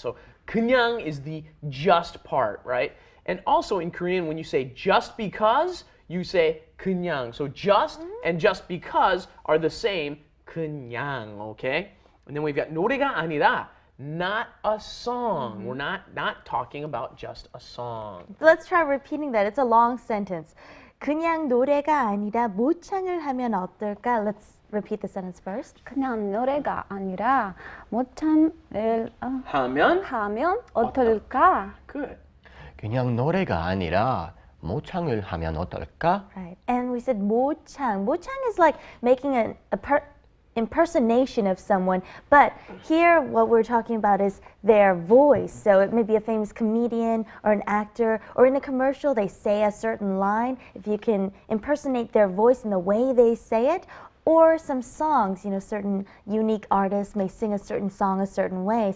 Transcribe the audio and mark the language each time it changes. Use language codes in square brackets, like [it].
[en] So 그냥 is the just part, right? And also in Korean, when you say just because, you say 그냥. So just and just because are the same, 그냥, okay? And then we've got [ko] 노래가 아니라, [en] not a song. We're not talking about just a song. Let's try repeating that. It's a long sentence. [ko] 그냥 노래가 아니라 모창을 하면 어떨까? [en] Let's repeat the sentence first. [ko] 그냥 노래가 아니라 모창을 하면? 하면 어떨까? [en] Good. [ko] 그냥 노래가 아니라 모창을 하면 어떨까? [en] Right. And we said 모창. 모창 is like making an impersonation of someone, but here what we're talking about is their voice. So it may be a famous comedian or an actor, or in a commercial they say a certain line. If you can impersonate their voice in the way they say it, or some songs, certain unique artists may sing a certain song a certain way.